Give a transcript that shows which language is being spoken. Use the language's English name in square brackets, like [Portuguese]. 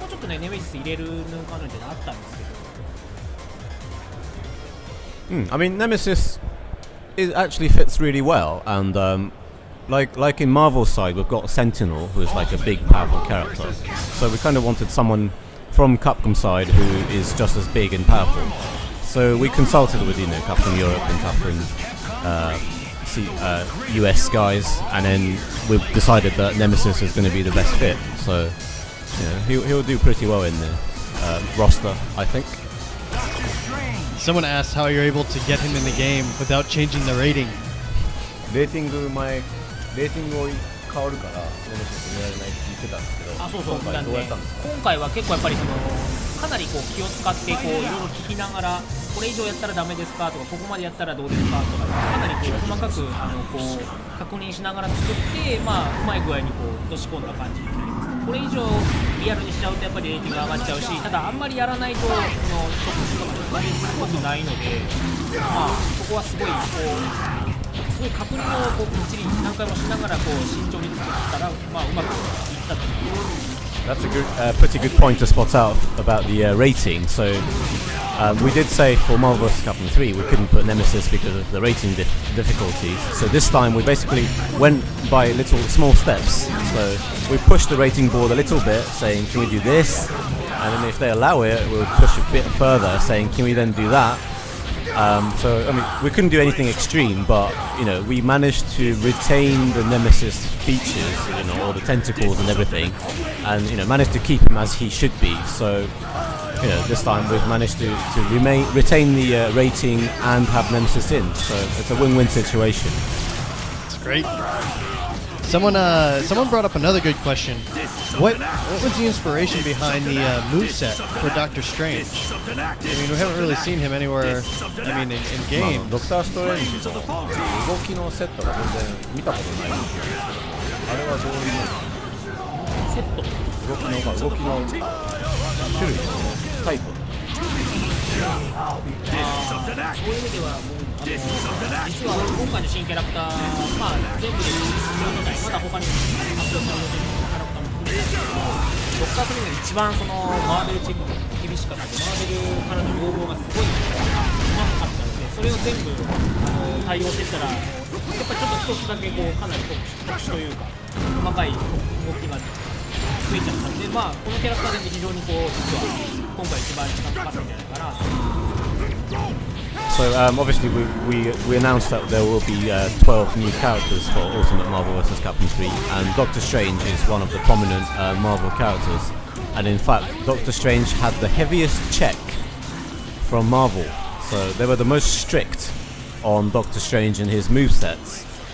[Japanese] 前もちょっとねネメシス入れるのかなってあったんですけど。 [English] I mean, Nemesis actually fits really well, and like in Marvel's side, we've got Sentinel, who's like a big, powerful character. So we kind of wanted someone from Capcom side who is just as big and powerful. So we consulted with Capcom Europe and Capcom US guys, and then we've decided that Nemesis is going to be the best fit. So he'll do pretty well in the roster, I think. Someone asked how you're able to get him in the game without changing the rating. [Japanese] レーティングを変わるからネメシス狙えないって言ってたんですけど、あ、そうそう、今回どうやったんですか？今回は結構やっぱりかなりこう気を使ってこういろいろ聞きながら、これ以上やったらダメですかとか、ここまでやったらどうですかとか、かなりこう細かくこう確認しながら作って、うまい具合にこう落とし込んだ感じになります。これ以上リアルにしちゃうとやっぱりレーティング上がっちゃうし、ただあんまりやらないと特殊とかでっぽくないので、そこはすごいこうすごい確認をこうきっちり何回もしながらこう慎重に作ったらうまくいったと思います。 [English] That's a good, pretty good point to spot out about the rating. So we did say for Marvel vs. Capcom 3 we couldn't put Nemesis because of the rating difficulties. So this time we basically went by little small steps. So we pushed the rating board a little bit, saying can we do this? And then if they allow it, we'll push a bit further, saying can we then do that? So I mean, we couldn't do anything extreme, but we managed to retain the Nemesis features, all the tentacles and everything, and managed to keep him as he should be. So this time we've managed to retain the rating and have Nemesis in. So it's a win-win situation. It's great. Someone brought up another good question. What was the inspiration behind the moveset for Doctor Strange? I mean, we haven't really seen him anywhere. I mean, in games. [Japanese] ドクターストレンジの動きのセットが全然見たことないんですけど、あれはどういうセット？動きの種類タイプ。そういう意味では実は今回の新キャラクター、全部で12体、まだ他に発表されるキャラクターも含めてですけど、ドクターストレンジが一番マーベルチェックが厳しかったので、マーベルからの要望がすごいうまかったので、それを全部対応していったら、やっぱりちょっと一つだけかなり特殊というか、細かい動きが増えちゃったので、このキャラクターで非常に実は今回一番時間かかったんじゃないかなと。 [English] So obviously we announced that there will be 12 new characters for Ultimate Marvel vs. Capcom 3, and Doctor Strange is one of the prominent Marvel characters. And in fact, Doctor Strange had the heaviest check from Marvel, so they were the most strict on Doctor Strange and his movesets.